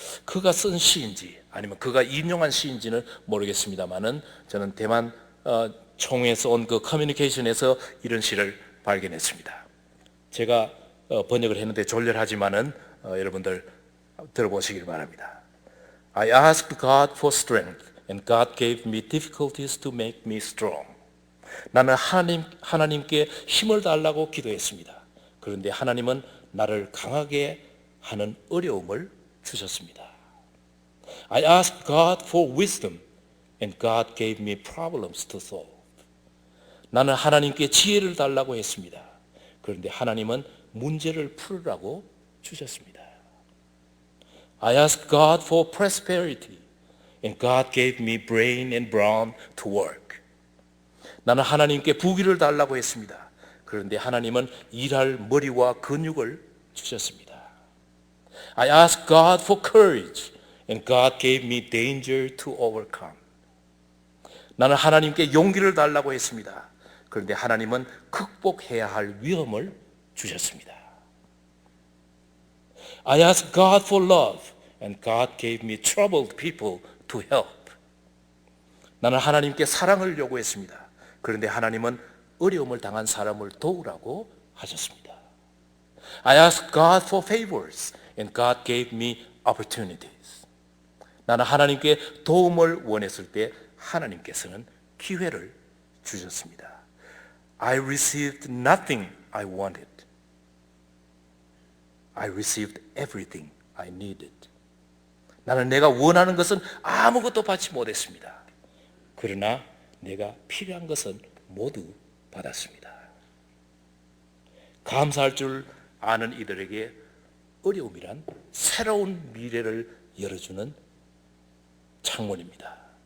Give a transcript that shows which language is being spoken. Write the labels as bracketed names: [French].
[Korean] 그가 쓴 시인지 아니면 그가 인용한 시인지는 모르겠습니다만은, 저는 대만 총회에서 온 그 커뮤니케이션에서 이런 시를 발견했습니다. 제가 번역을 했는데 졸렬하지만은 여러분들 들어보시길 바랍니다. [English] I asked God for strength, and God gave me difficulties to make me strong. [Korean] 나는 하나님께 힘을 달라고 기도했습니다. 그런데 하나님은 나를 강하게 하는 어려움을 주셨습니다. [English] I asked God for wisdom, and God gave me problems to solve. [Korean] 나는 하나님께 지혜를 달라고 했습니다. 그런데 하나님은 문제를 풀으라고 주셨습니다. [English] I asked God for prosperity, and God gave me brain and brawn to work. [Korean] 나는 하나님께 부귀를 달라고 했습니다. 그런데 하나님은 일할 머리와 근육을 주셨습니다. [English] I asked God for courage, and God gave me danger to overcome. [Korean] 나는 하나님께 용기를 달라고 했습니다. 그런데 하나님은 극복해야 할 위험을 주셨습니다. [English] I asked God for love, and God gave me troubled people to help. [Korean] 나는 하나님께 사랑을 요구했습니다. 그런데 하나님은 어려움을 당한 사람을 도우라고 하셨습니다. [English] I asked God for favors, and God gave me opportunities. [Korean] 나는 하나님께 도움을 원했을 때 하나님께서는 기회를 주셨습니다. [English] I received nothing I wanted. I received everything I needed. [Korean] 나는 내가 원하는 것은 아무것도 받지 못했습니다. 그러나 내가 필요한 것은 모두 받았습니다. 감사할 줄 아는 이들에게 어려움이란 새로운 미래를 열어주는 창문입니다.